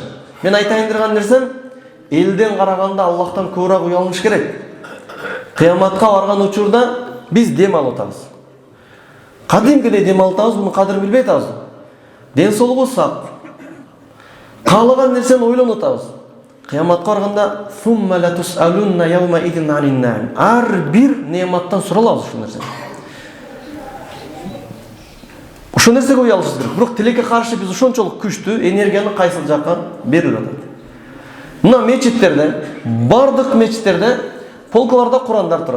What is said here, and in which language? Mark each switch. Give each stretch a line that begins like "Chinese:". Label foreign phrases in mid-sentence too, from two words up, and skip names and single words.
Kyrgyz: Мен айтайын деган нерсем, элден караганда Аллахтан көбүрөөк уялыш керек. Кыяматка барган учурда биз дем алып атабыз. Кадимкидей дем алып атабыз, муну кадырын билбей атабыз. Ден соолугубуз сак. Каалаган нерсени ойлонуп атабыз. Кыяматка барганда
Arabic: ثم لتسألن يومئذ عن النعيم.
Kyrgyz: Ар бир неаматтан суралабыз ушул нерсени. Ошол нерсеге уялышыбыз керек. Бирок тилекке каршы биз ошончолук күчтүү энергияны кайсыл жакка берип атат. Мына мечиттерде, бардык мечиттерде полкаларда Курандар турат.